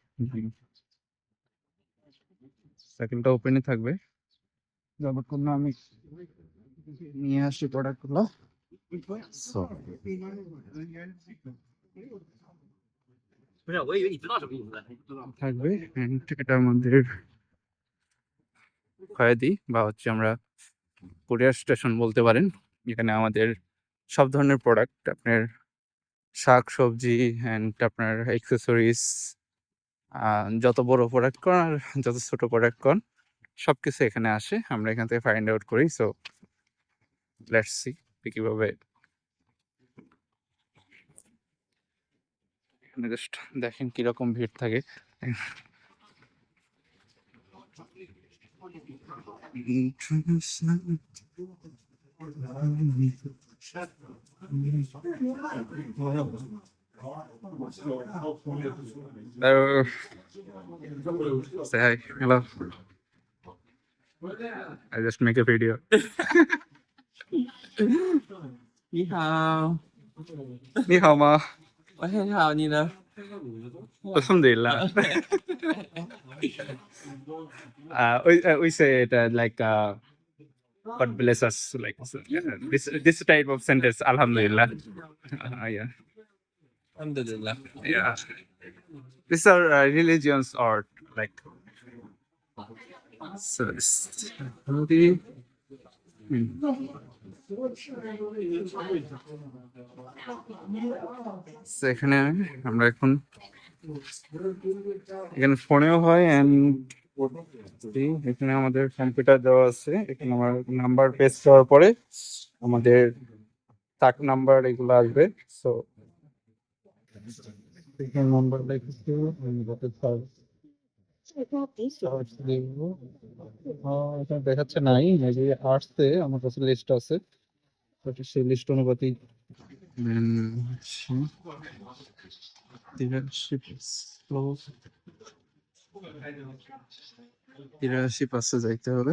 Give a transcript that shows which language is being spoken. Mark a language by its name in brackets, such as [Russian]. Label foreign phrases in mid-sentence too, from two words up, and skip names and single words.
[Bangla] সাইকেলটা ওপেনে থাকবে যতক্ষণ না আমি নিয়ে আসি প্রোডাক্টগুলো। [English] So, [Chinese] 不是，我以为你知道什么意思呢。 [Bangla] থাকবে and এটা আমাদের খয়েদি বা আমরা কুরিয়ার স্টেশন বলতে পারেন। এখানে আমাদের সব ধরনের প্রোডাক্ট আপনার শাক সবজি অ্যান্ড আপনার অ্যাক্সেসরিজ যত বড় প্রোডাক্ট কোন আর যত ছোট প্রোডাক্ট কোন সবকিছু এখানে আসে। আমরা এখান থেকে [English] find out [Bangla] করি। [English] so let's see [Bangla] কিভাবে। এখানে জাস্ট দেখেন কিরকম ভিড় থাকে। [English] Hello. Say hi. Hello. I just make a video. [Chinese] 你好。 你好吗？我很好，你呢？ [English] Alhamdulillah. We say it like God bless us, like so, yeah, this type of sentence. Alhamdulillah. Yeah, Alhamdulillah. yeah. These are religions or like so. [Bangla] So এখানে আমরা এখন এখানে ফোনেও হয় এন্ড এখানে আমাদের কম্পিউটার দেওয়া আছে। এখানে আমার নাম্বার পেস্ট করার পরে আমাদের তাক নাম্বার এগুলো আসবে। সো এখানে নাম্বার লিখেছি এখানে দেখাচ্ছে নাই, এই যে আসছে আমার কাছে লিস্ট আছে, সেই লিস্ট অনুপাতে 83 যাইতে হবে।